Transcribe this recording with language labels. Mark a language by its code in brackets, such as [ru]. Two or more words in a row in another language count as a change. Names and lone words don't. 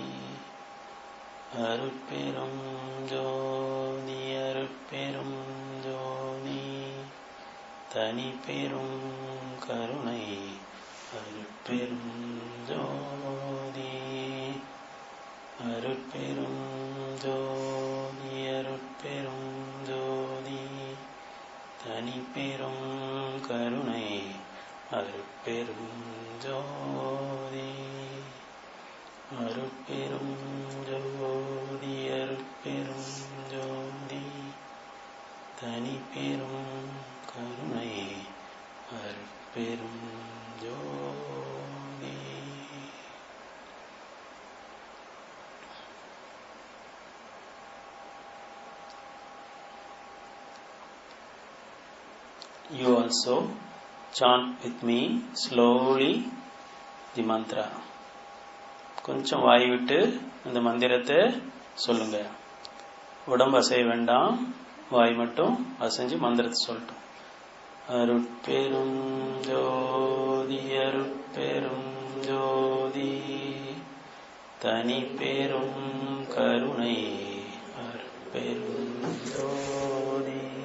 [ta] அருட்பெரும் ஜோதி, அருட்பெரும் ஜோதி, தனிப்பெரும் கருணை, அருட்பெரும் ஜோதி, அருட்பெரும் ஜோதி, அருட்பெரும் ஜோதி, தனிப்பெரும் கருணை, அருட்பெரும் ஜோதி, அருட்பெரும் ஜோதி, அருட்பெரும் ஜோதி, தனிப்பெரும் கருணை, அருட்பெரும் ஜோதி. [en] You also chant with me slowly the mantra. [ta] கொஞ்சம் வாய் விட்டு இந்த மந்திரத்தை சொல்லுங்க. உடம்பு அசைய வேண்டாம், வாய் மட்டும் அசைஞ்சு மந்திரத்தை சொல்லட்டும். அருட்பெரும் ஜோதி, அருட்பெரும் ஜோதி, தனி பெரும் கருணை, அருட்பெரும் ஜோதி,